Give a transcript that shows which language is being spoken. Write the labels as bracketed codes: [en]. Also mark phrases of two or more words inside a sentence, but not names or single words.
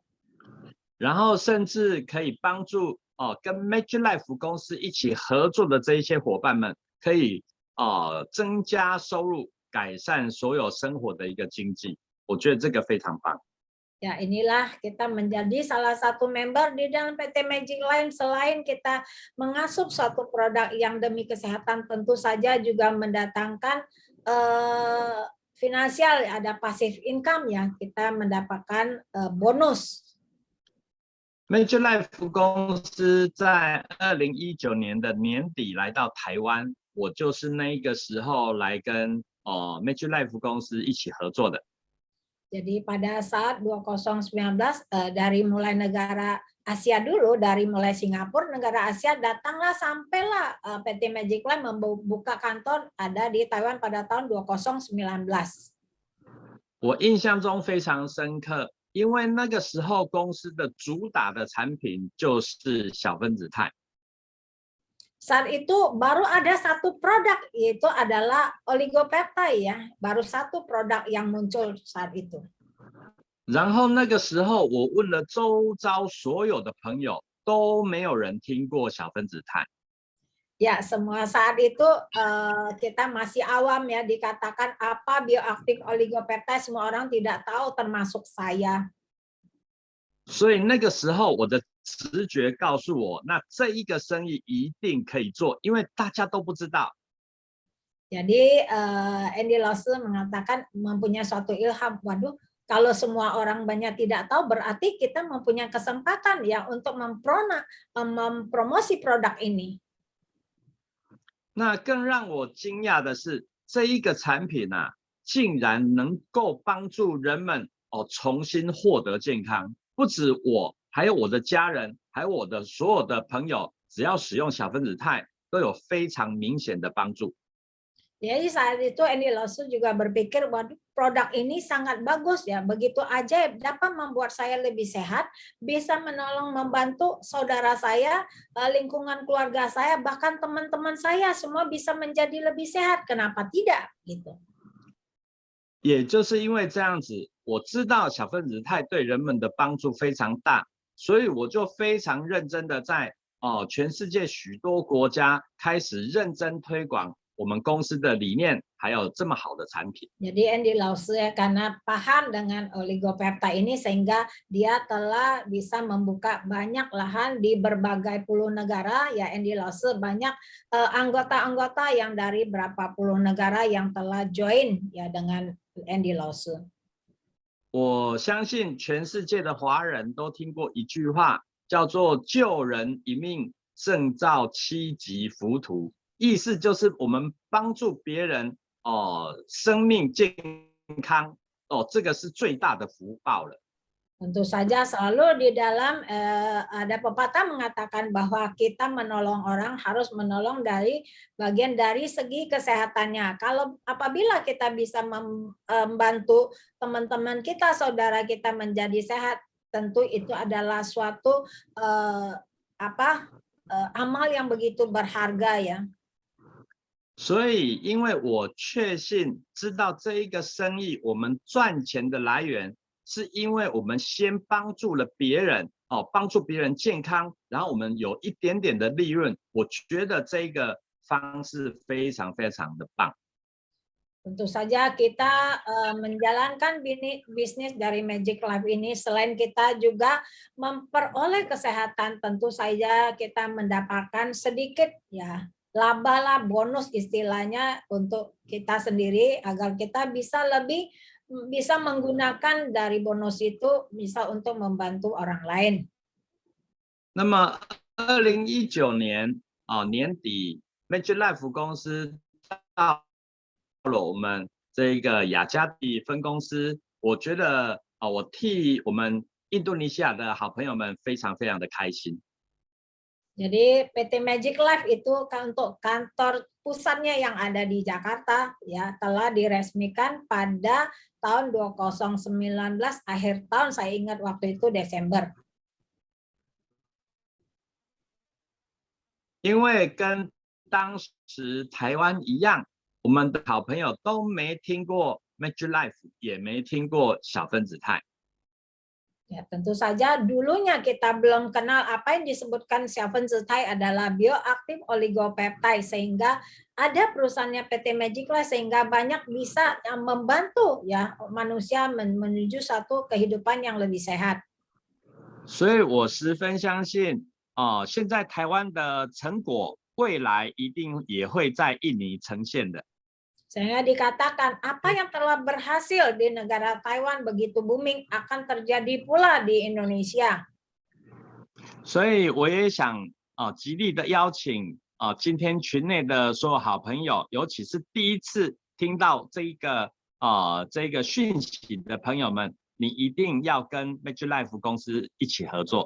[zh] 然后甚至可以帮助跟 Magic Life 公司一起合作的这一些伙伴们，可以增加收入，改善所有生活的一个经济。我觉得这个非常棒。 [id] Ya, inilah kita menjadi salah satu member di dalam PT Magic Life. Selain kita mengasup suatu produk yang demi kesehatan, tentu saja juga mendatangkan finansial, ada [en] passive income [id] ya, kita mendapatkan bonus. [zh] Magic Life 公司在2019年的年底来到台湾，我就是那一个时候来跟Magic Life 公司一起合作的。 [id] Jadi pada saat 2019 dari mulai negara Asia dulu, dari mulai Singapura, negara Asia datanglah sampailah PT Magic Life membuka kantor ada di Taiwan pada tahun 2019. [zh] 我印象中非常深刻，因为那个时候公司的主打的产品就是小分子肽。 [id] Saat itu baru ada satu produk, yaitu adalah oligopeptide ya, baru satu produk yang muncul saat itu. [zh] 然后那个时候我问了周遭所有的朋友，都没有人听过小分子肽。 [id] Ya, semua saat itu kita masih awam ya, dikatakan apa bioaktif oligopeptide, semua orang tidak tahu termasuk saya. [zh] 所以那个时候我的直觉告诉我，那这一个生意一定可以做，因为大家都不知道。 [id] Jadi Andy Lawson mengatakan mempunyai suatu ilham, waduh, kalau semua orang banyak tidak tahu berarti kita mempunyai kesempatan ya untuk mempromosi produk ini. [zh] 那更让我惊讶的是，这一个产品啊，竟然能够帮助人们重新获得健康。不止我，还有我的家人，还有我的所有的朋友，只要使用小分子肽，都有非常明显的帮助。 [id] Jadi saat itu Andy Lawson juga berpikir, waduh, produk ini sangat bagus ya, begitu ajaib, dapat membuat saya lebih sehat, bisa menolong membantu saudara saya, lingkungan keluarga saya, bahkan teman-teman saya semua bisa menjadi lebih sehat. Kenapa tidak? Gitu. [zh] 也就是因为这样子，我知道小分子肽对人们的帮助非常大，所以我就非常认真的在全世界许多国家开始认真推广我们公司的理念，还有这么好的产品。 [id] Jadi Andy Lawson ya, karena paham dengan oligopeptide ini sehingga dia telah bisa membuka banyak lahan di berbagai puluh negara ya. Andy Lawson banyak anggota-anggota yang dari berapa puluh negara yang telah join ya dengan Andy Lawson. [zh] 我相信全世界的华人都听过一句话，叫做"救人一命胜造七级浮屠"，意思就是我们帮助别人生命健康这个是最大的福报了。 [id] Tentu saja selalu di dalam ada pepatah mengatakan bahwa kita menolong orang harus menolong dari bagian dari segi kesehatannya. Kalau apabila kita bisa membantu teman-teman kita, saudara kita menjadi sehat, tentu itu adalah suatu amal yang begitu berharga ya. [zh] 所以，因为我确信知道这一个生意，我们赚钱的来源，是因为我们先帮助了别人，帮助别人健康，然后我们有一点点的利润。我觉得这个方式非常非常的棒。 [id] Tentu saja kita menjalankan bisnis dari Magic Life ini, selain kita juga memperoleh kesehatan, tentu saja kita mendapatkan sedikit ya laba lah, bonus istilahnya untuk kita sendiri agar kita bisa lebih bisa menggunakan dari bonus itu bisa untuk membantu orang lain. [zh] 那么，2019年年底 ，Magic Life 公司到了我们这个雅加迪分公司，我觉得我替我们印度尼西亚的好朋友们非常非常的开心。 [id] Jadi PT Magic Life itu untuk kantor pusatnya yang ada di Jakarta ya telah diresmikan pada tahun 2019 akhir tahun, saya ingat waktu itu Desember. [zh] 因为跟当时台湾一样，我们的好朋友都没听过 Magic Life， 也没听过小分子肽。 [id] Ya, tentu saja dulunya kita belum kenal apa yang disebutkan Seven Zetai adalah bioaktif oligopeptide, sehingga ada perusahaannya PT Magic Life sehingga banyak bisa membantu ya manusia menuju satu kehidupan yang lebih sehat. [zh] 所以我十分相信，现在台湾的成果，未来一定也会在印尼呈现的。 [id] Sehingga dikatakan apa yang telah berhasil di negara Taiwan begitu booming akan terjadi pula di Indonesia. [zh] 所以我也想极力的邀请今天群内的所有好朋友，尤其是第一次听到这个讯息的朋友们，你一定要跟 Magic Life 公司一起合作。